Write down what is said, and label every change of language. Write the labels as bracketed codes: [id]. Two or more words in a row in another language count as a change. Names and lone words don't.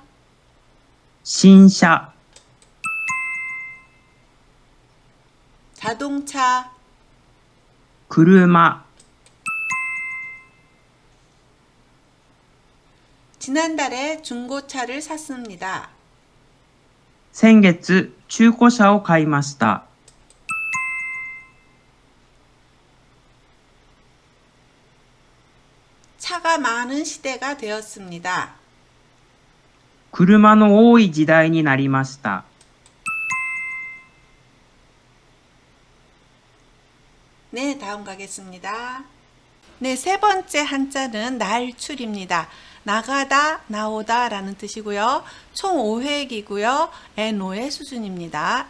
[ja] 新車、 [ko] 자동차, [ja] 車、 [ko] 지난달에 중고차를 샀습니다. [ja] 先月、中古車を買いました。 [ko] 차가 많은 시대가 되었습니다. [ja] 車の多い時代になりました。 [ko] 네, 다음 가겠습니다. 네, 세 번째 한자는 날출입니다. 나가다, 나오다 라는 뜻이고요. 총 5획이고요. N5의 수준입니다.